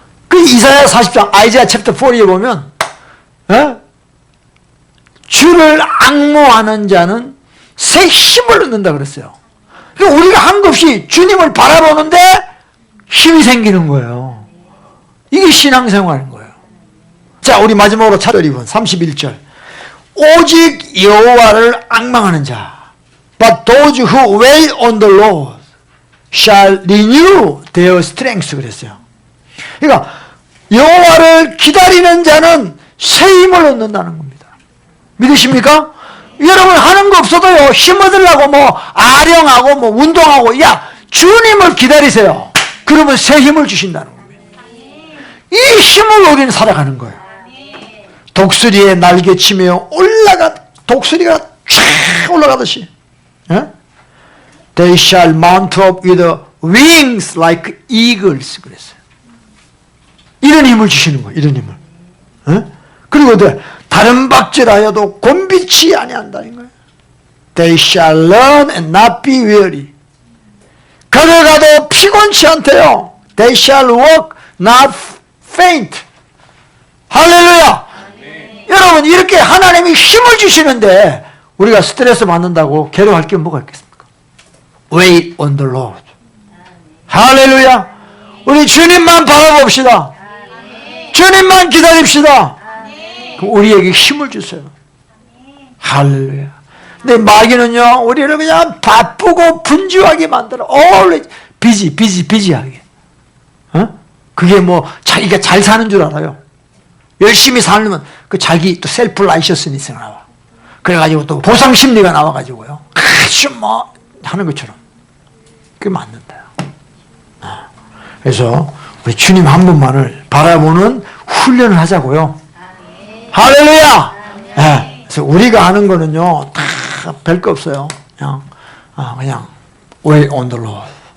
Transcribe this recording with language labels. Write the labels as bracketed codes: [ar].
[ko] 그 이사야 40장 아이자야 챕터 4에 보면 주를 앙모하는 자는 새 힘을 얻는다 그랬어요. 그러니까 우리가 한 것 없이 주님을 바라보는데 힘이 생기는 거예요. 이게 신앙생활인 거예요. 자, 우리 마지막으로 찾을 2번 31절. 오직 여호와를 앙망하는 자, [en] but those who wait on the Lord shall renew their strength [ko] 그랬어요. 그러니까 여호와를 기다리는 자는 새 힘을 얻는다는 겁니다. 믿으십니까? 여러분 하는 거 없어도요, 힘 얻으려고 뭐 아령하고 뭐 운동하고, 야, 주님을 기다리세요. 그러면 새 힘을 주신다는 겁니다. 이 힘을 우리는 살아가는 거예요. 독수리에 날개치며 독수리가 쫙 올라가듯이. [en] They shall mount up with wings like eagles [ko] 그랬어요. 이런 힘을 주시는 거예요. 이런 힘을. 그리고 다른 박질하여도 곤비치 아니한다는 거예요. [en] They shall learn and not be weary. [ko] 걸어가도 피곤치 않대요. [en] They shall walk not faint. [ko] 할렐루야. 여러분 이렇게 하나님이 힘을 주시는데 우리가 스트레스 받는다고 괴로워할 게 뭐가 있겠습니까? [en] Wait on the Lord. [ko] 할렐루야. 우리 주님만 바라봅시다. 주님만 기다립시다. 우리에게 힘을 주세요. 할렐루야. 근데 마귀는요, 우리를 그냥 바쁘고 분주하게 만들어. always 비지하게. 그게 뭐 자기가 잘 사는 줄 알아요. 열심히 살면 그 자기 또 셀프 라이셔스니스가 나와. 그래가지고 또 보상 심리가 나와가지고요. 아주 뭐 하는 것처럼. 그게 맞는다. 그래서 우리 주님 한 분만을 바라보는 훈련을 하자고요. 할렐루야! 네. 그래서 우리가 하는 거는요, 다 별거 없어요. 그냥, [en] wait on the Lord.